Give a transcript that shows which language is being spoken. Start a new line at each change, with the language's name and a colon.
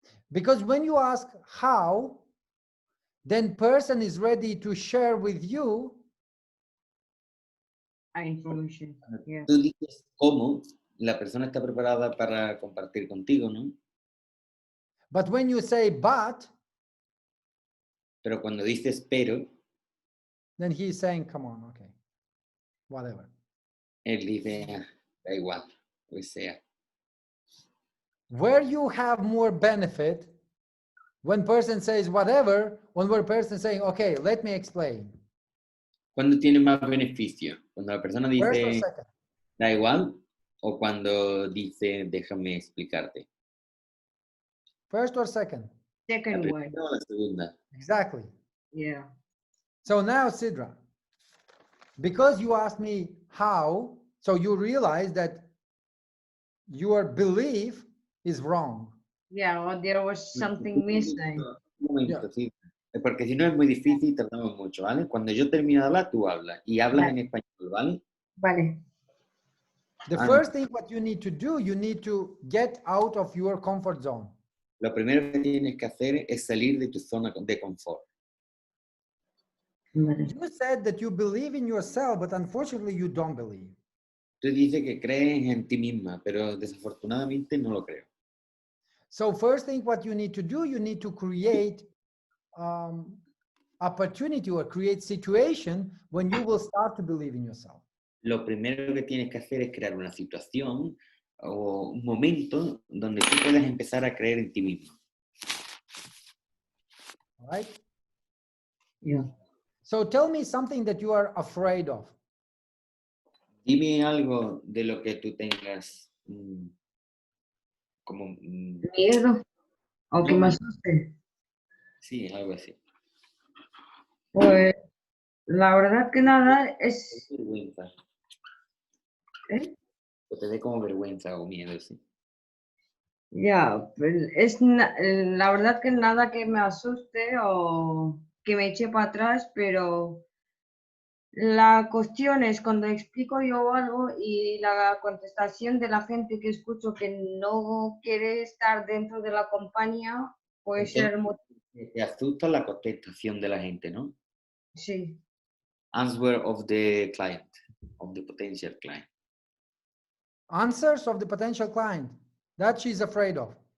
English: Because when you ask how, then person is ready to share with you Information. Yeah.
Spanish: Tú dices cómo, la persona está preparada para compartir contigo, ¿no?
English: But when you say but,
Spanish: Pero cuando dices pero,
English: then he's saying, come on, okay, whatever.
Spanish: él dice, "Ah, da igual, pues sea."
English: Where you have more benefit, when person says whatever, when one person saying, okay, let me explain.
Spanish: ¿Cuándo tiene más beneficio? Cuando la persona
English: First or
Spanish: dice,
English: second?
Spanish: da igual, o cuando dice, déjame explicarte.
English: First or second?
Spanish: ¿La
English: Second one.
Spanish: primera o la segunda?
English: Exactly. Yeah. So now, Sidra, because you asked me how, so you realize that your belief is wrong. Yeah, or there was something missing.
Spanish: Un momento, sí. Porque si no es muy difícil, tardamos mucho, ¿vale? Cuando yo termino de hablar, tú hablas. Y hablas en español, ¿vale? Vale. The first thing what you need to do, you need to get out of your comfort zone. Lo primero que tienes que hacer es salir de tu zona de confort. Vale. You said that you believe in yourself, but unfortunately you don't believe. Tú dices que crees en ti misma, pero desafortunadamente no lo creo. So first thing what you need to do, you need to create opportunity or create situation when you will start to believe in yourself. Lo primero que tienes que hacer es crear una situación o un momento donde tú puedas empezar a creer en ti mismo. All right? Yeah. So tell me something that you are afraid of. Dime algo de lo que tú tengas como... Miedo. O que me asuste. sí, algo así. Pues la verdad que nada es. Vergüenza. ¿Eh? O te dé como vergüenza o miedo, sí. Ya, pues la verdad que nada que me asuste o que me eche para atrás, pero La cuestión es cuando explico yo algo y la contestación de la gente que escucho que no quiere estar dentro de la compañía puede ser Te asusta la contestación de la gente, ¿no? sí.
English: Answer of the client, of the potential client. Answers of the potential client that she's afraid of.